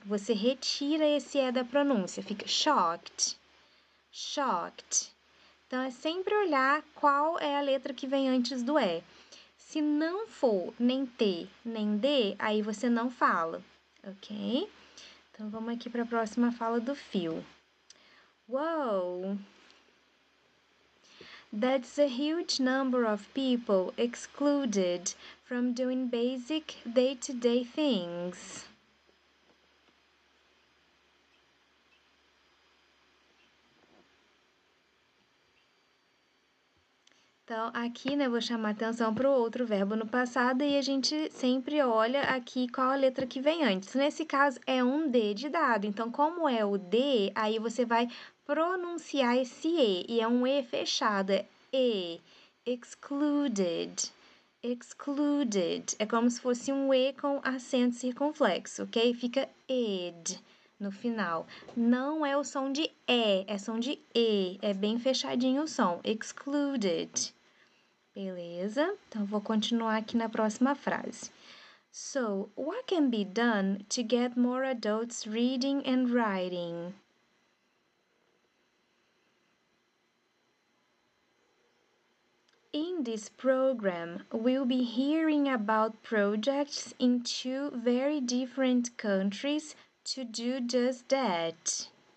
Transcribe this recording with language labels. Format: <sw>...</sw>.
<pt>Você retira esse é da pronúncia, fica shocked, shocked. Então é sempre olhar qual é a letra que vem antes do é. Se não for nem T nem D, aí você não fala, ok? Então vamos aqui para a próxima fala do Phil.</pt> <en>Whoa! That's a huge number of people excluded from doing basic day-to-day things.</en> <pt>Então, aqui, né, eu vou chamar atenção para o outro verbo no passado e a gente sempre olha aqui qual a letra que vem antes. Nesse caso, é um D de dado. Então, como é o D, aí você vai pronunciar esse E. E é um E fechado, é E.</pt> <en>Excluded. Excluded.</en> <pt>É como se fosse um E com acento circunflexo, ok? Fica ed no final. Não é o som de é som de E. É bem fechadinho o som. Excluded. Beleza? Então, vou continuar aqui na próxima frase.</pt> <en>So, what can be done to get more adults reading and writing? In this program, we'll be hearing about projects in two very different countries to do just that.</en>